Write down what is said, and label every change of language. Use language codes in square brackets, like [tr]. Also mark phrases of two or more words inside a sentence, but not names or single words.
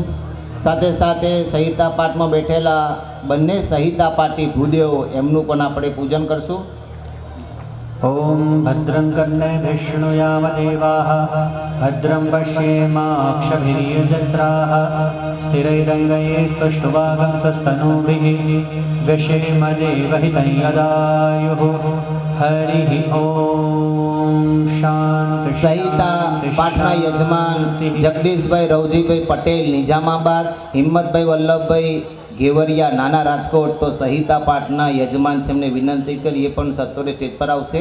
[gu] સાથે સાથે સંહિતા પાઠમાં બેઠેલા બંને સંહિતા પાઠી ભૂદેવો એમનું પણ આપણે પૂજન કરશું. [sa] ओम भद्रं कर्णेभिः शृणुयाम देवाः भद्रं पश्येमाक्षभिर्यजत्राः स्थिरैरङ्गैः स्पष्टवागंसस्तनूभिः व्यशेम देवहितं यदायुः. [gu] હરિ ઓમ શાંતિ. સંહિતા પાઠના યજમાન જગદીશભાઈ રવજીભાઈ પટેલ નિઝામાબાદ, હિંમતભાઈ વલ્લભભાઈ ઘેવરિયા નાના રાજકોટ. તો સંહિતા પાઠના યજમાન છે એમને વિનંતી કરી એ પણ સત્વરે સ્ટેજ પર આવશે.